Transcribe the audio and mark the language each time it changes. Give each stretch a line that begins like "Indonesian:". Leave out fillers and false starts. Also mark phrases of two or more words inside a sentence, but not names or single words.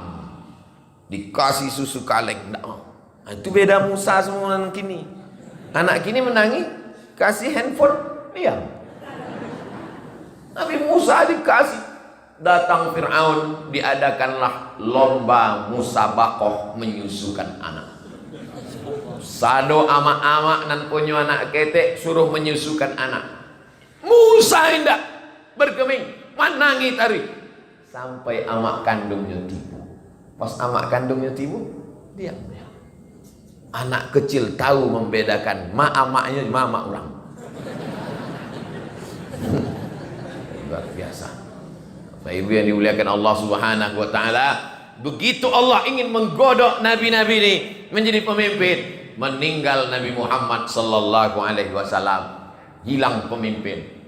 Indonesian: Dikasih susu kaleng. Nah, itu beda Musa semua anak kini. Anak kini menangis, kasih handphone, diam. Nabi Musa dikasih. Datang Fir'aun, diadakanlah lomba musabaqah menyusukan anak.
Minangkabau: Sado amak-amak nan punya anak ketek suruh menyusukan anak.
Indonesian: Musa hendak bergeming, menangi tari sampai amak kandungnya tibu. Pas amak kandungnya tibu, diam. Anak kecil tahu membedakan amaknya mama orang. Luar biasa. Bapak Ibu yang dimuliakan Allah
Arabic: Subhanahu wa taala,
Indonesian: begitu Allah ingin menggodok nabi-nabi ini menjadi pemimpin, meninggal Nabi Muhammad
Arabic: sallallahu alaihi wasallam,
Indonesian: hilang pemimpin.